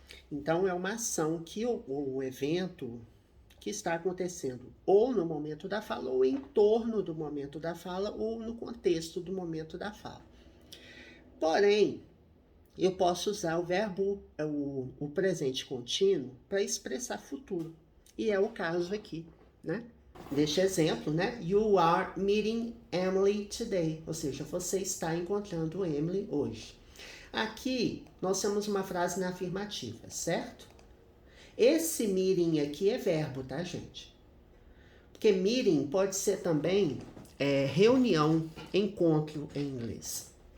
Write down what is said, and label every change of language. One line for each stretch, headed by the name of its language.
Portuguese: Então, é uma ação que o evento que está acontecendo ou no momento da fala, ou em torno do momento da fala, ou no contexto do momento da fala. Porém, eu posso usar o verbo, o presente contínuo, para expressar futuro. E é o caso aqui, né? Deste exemplo, né?
English: You are meeting Emily today.
Portuguese: Ou seja, você está encontrando Emily hoje. Aqui, nós temos uma frase na afirmativa, certo? Esse meeting aqui é verbo, tá, gente? Porque meeting pode ser também reunião, encontro em inglês.